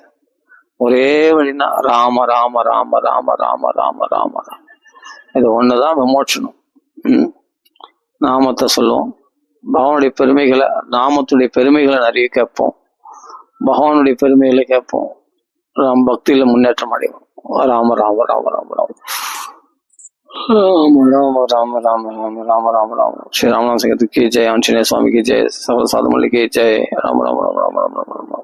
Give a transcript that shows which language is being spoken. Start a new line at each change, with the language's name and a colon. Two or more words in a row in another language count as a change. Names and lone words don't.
Tamil: ஒரே வழினா ராம ராம ராம ராம ராம ராம ராம ராம, இது ஒண்ணுதான் எமோஷனும். நாமத்தை சொல்லுவோம், பகவானுடைய பெருமைகளை, நாமத்துடைய பெருமைகளை நிறைய கேட்போம், பகவானுடைய பெருமைகளை கேட்போம், பக்தியில முன்னேற்றம் அடைவோம்.
Hindi: ராம ராம ராம ராம ராம राम राम राम राम राम राम राम राम श्री राम की जय, आंजनेय स्वामी की जय, सकल साधु मल्लिक की जय। राम राम राम राम राम राम।